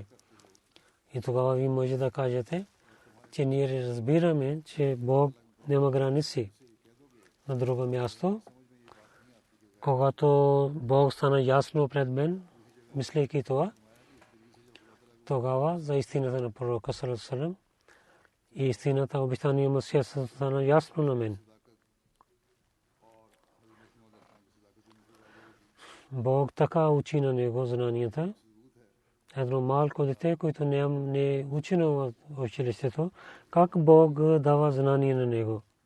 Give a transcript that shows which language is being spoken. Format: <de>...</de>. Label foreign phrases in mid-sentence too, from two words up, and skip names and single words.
<bg>И тогава ви може да кажете, че ние разбираме, че Бог няма граници. На друго място, когато Бог стана ясно пред мен, мислейки това, тогава за истината на пророка</bg> <ar>صلى الله عليه وسلم</ar> <bg>и истината обещания Месия стана ясно на мен. Бог така учи на него знанията. Едно малко дете, което не е учено в училището, как Бог дава знания на него.</bg>